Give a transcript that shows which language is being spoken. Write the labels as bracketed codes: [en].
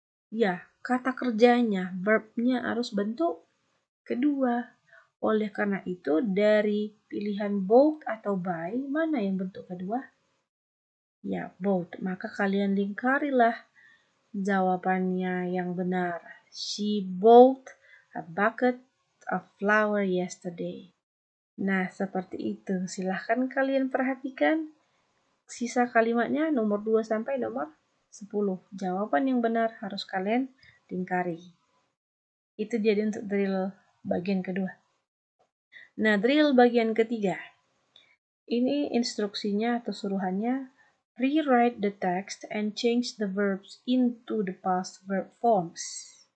[id] Ya, kata kerjanya, verbnya harus bentuk kedua. Oleh karena itu, dari pilihan both atau by, mana yang bentuk kedua? Ya, both. Maka kalian lingkarilah jawabannya yang benar. [en] She bought a bucket of flower yesterday. [id] Nah, seperti itu. Silahkan kalian perhatikan sisa kalimatnya nomor 2 sampai nomor 10. Jawaban yang benar harus kalian lingkari. Itu jadi untuk drill bagian kedua. Nah, drill bagian ketiga. Ini instruksinya atau suruhannya. [en] Rewrite the text and change the verbs into the past verb forms.